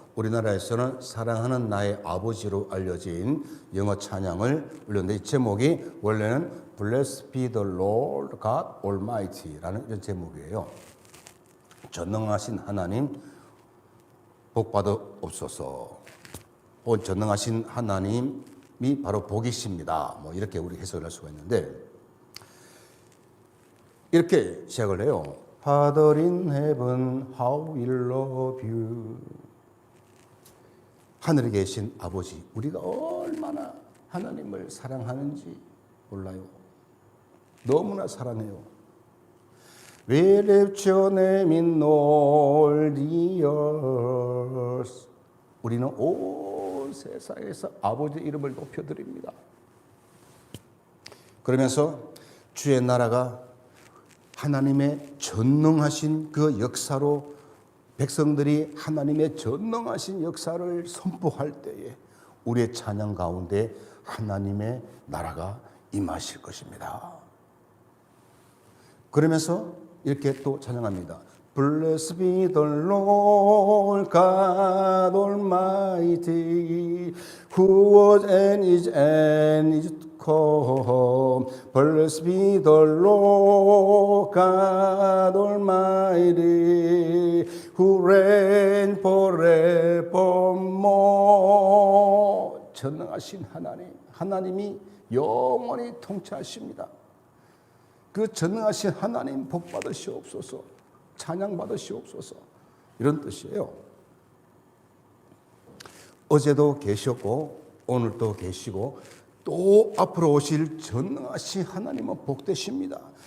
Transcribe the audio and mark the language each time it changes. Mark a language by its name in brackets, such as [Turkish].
[Korean] 우리나라에서는 사랑하는 나의 아버지로 알려진 영어 찬양을 올렸는데, 이 제목이 원래는 [English] Blessed be the Lord God Almighty [Korean] 라는 이런 제목이에요. 전능하신 하나님 복 받으옵소서. 전능하신 하나님이 바로 복이십니다. 뭐 이렇게 우리 해석을 할 수가 있는데, 이렇게 시작을 해요. [English] Father in heaven, how we love you. [Korean] 하늘에 계신 아버지, 우리가 얼마나 하나님을 사랑하는지 몰라요. 너무나 사랑해요. [English] We lift your name in all the earth. [Korean] 우리는 온 세상에서 아버지 이름을 높여드립니다. 그러면서 주의 나라가 하나님의 전능하신 그 역사로 백성들이 하나님의 전능하신 역사를 선포할 때에 우리의 찬양 가운데 하나님의 나라가 임하실 것입니다. 그러면서 이렇게 또 찬양합니다. [English] Blessed be the Lord God Almighty, who was and is to come. Blessed be the Lord God Almighty, who reigns forevermore. [Korean] 전능하신 하나님이 영원히 통치하십니다. 그 전능하신 하나님 복 받으시옵소서, 찬양 받으시옵소서, 이런 뜻이에요. 어제도 계셨고 오늘도 계시고 또 앞으로 오실 전능하신 하나님은 복되십니다.